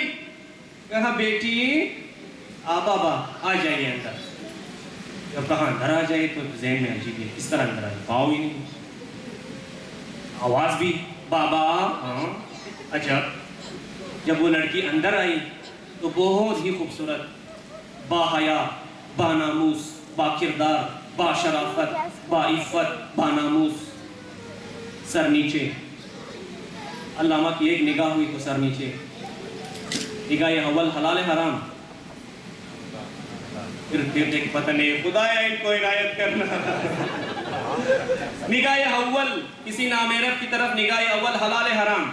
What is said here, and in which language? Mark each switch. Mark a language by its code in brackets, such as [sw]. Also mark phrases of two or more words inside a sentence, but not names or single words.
[ur] کہا بیٹی بابا آ جائیے اندر. جب کہا اندر آ جائے تو ذہن میں عجیب ہے، کس طرح اندر آئے؟ پاؤں ہی نہیں، آواز بھی بابا. ہاں عجب. جب وہ لڑکی اندر آئی تو بہت ہی خوبصورت، با حیا، با ناموس، با کردار، با شرافت، با عفت، با ناموس. سر نیچے. علامہ کی ایک نگاہ ہوئی تو سر نیچے. نگاہ اول حلال حرام. پھر دیکھ پتہ نہیں، خدایا ان کو عنایت کرنا. نگاہ اول کسی نامحرم کی طرف، نگاہ اول حلال حرام.